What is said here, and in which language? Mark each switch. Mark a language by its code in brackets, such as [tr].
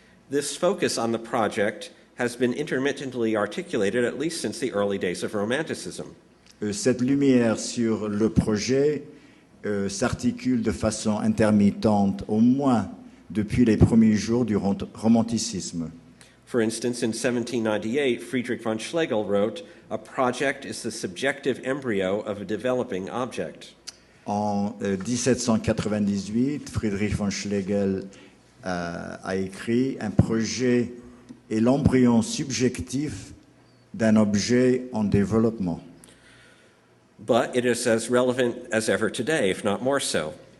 [en] This focus on the project has been intermittently articulated at least since the early days of Romanticism. [fr] Cette lumière sur le projet s'articule de façon intermittente, au moins depuis les premiers jours du romanticisme. [en] For instance, in 1798, Friedrich von Schlegel wrote, "A project is the subjective embryo of a developing object." [fr] En 1798, Friedrich von Schlegel a écrit « Un projet est l'embryon subjectif d'un objet en développement ». [en] But it is as relevant as ever today, if not more so.